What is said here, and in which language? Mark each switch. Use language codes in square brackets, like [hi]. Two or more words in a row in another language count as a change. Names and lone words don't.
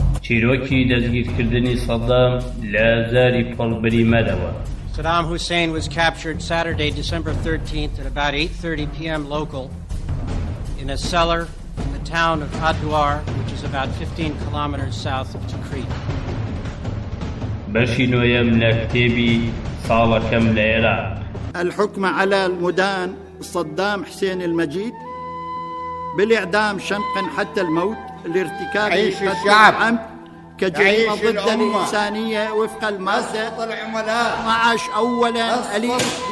[ckb] چیرۆکی دەستگیرکردنی سەدام لە زاری پەڵبەری مەرەوە. [en] Saddam Hussein was captured Saturday, December 13th at about 8:30 p.m. local in a cellar in the town of Hadouar, which is about 15 kilometers south of Tikrit. [ckb] بەشی نۆیەم لە کتێبی ساڵەکەم لە عێراق. [ar] الحكم على المدان صدام حسين المجيد بالإعدام شنقا حتى الموت لارتكاب الشعب كجريمة ضد الإنسانية وفق المادة 12 أولا أليف